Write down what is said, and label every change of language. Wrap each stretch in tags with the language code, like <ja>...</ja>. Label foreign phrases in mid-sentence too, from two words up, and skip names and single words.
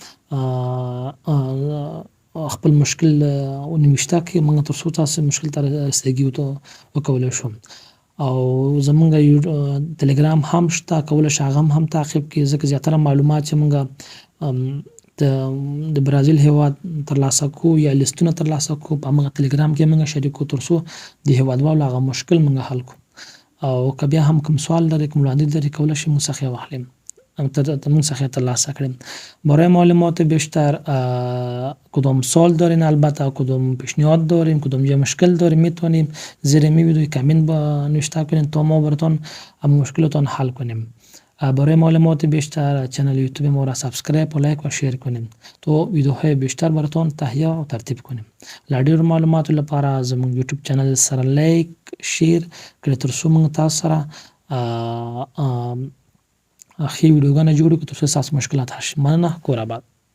<ps>خپل مشکل ونوشته کړئ موږ تر څو تاسو مشکل ته رسیدګي وکولی شو او زمونږ ټلګرام هم شته کولی شئ هغه هم تعقیب کړئ ځکه زیاتره معلومات چې موږ د برازیل هیواد ترلاسه کوو یا لیستونه ترلاسه کوو په همغه ټلګرام کې موږ شریکو تر څو د هیوادوالو هغه مشکل موږ حل کړو او که بیا هم کوم سوال لرئ کوم وړاندیز لرئ کولی شئ موږ څخه یې واخلئ موږ څخه ترلاسه کړیم</ps> <fa>برای معلومات بیشتر کدام سوال دارین البته کدام پیشنهاد دارین کدام جای مشکل دارین میتونیم زیر می ویدیو کامنت نوشته کنین تا ما براتون مشکلتان حل کنیم برای معلومات بیشتر چنل یوتیوب ما را سابسکرایب و لایک و شیر کنیم تا ویدیوهای بیشتر براتون تهیه و ترتیب کنیم</fa> <ps>لا ډیر معلوماتو لپاره زموږ یوټیوب چینل سره لایک شیر کړئ تر څو موږ تاسو سره ښې ویډیوګانې جوړې کړو تر څو ستاسو مشکلات حل شي مننه کور آباد</ps>